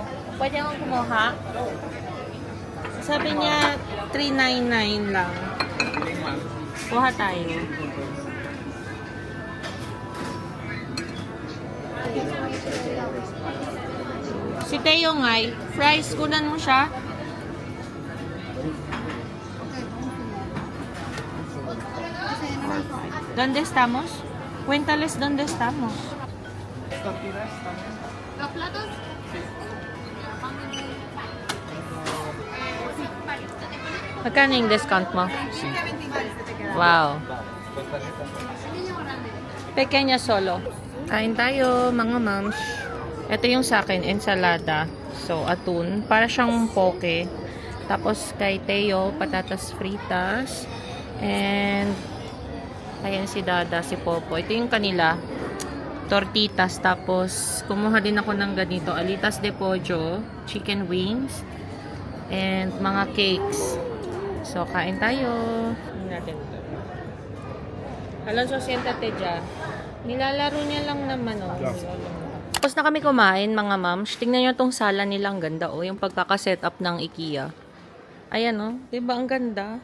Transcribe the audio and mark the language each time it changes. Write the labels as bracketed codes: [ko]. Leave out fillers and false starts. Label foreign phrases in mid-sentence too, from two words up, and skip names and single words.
[tl] Pwede akong kumuha? Sabi niya, $3.99 lang. Kuha tayo. Si Teo ngay, fries, kunan mo siya. [es] ¿Dónde estamos? Cuéntales dónde estamos. [tl] Magkano yung discount mo? [es] Wow. Pequeña solo. [tl] Kain tayo, mga moms. Ito yung sa akin, ensalada. So, atun. Para siyang poke. Tapos, kay Teo, [es] patatas fritas. [tl] And, ayan si Dada, si Popo. Ito yung kanila. Tortitas. Tapos, kumuha din ako ng ganito. [es] Alitas de pollo, [en] chicken wings, and mga cakes. [tl] So, kain tayo. Tingnan natin ito. Alonso, siéntate dyan. Nilalaro niya lang naman, oh. Tapos na kami kumain, mga moms. Tingnan nyo itong sala nilang ganda, oh. Yung pagkakaset up ng IKEA. Ayan, oh. Diba ang ganda?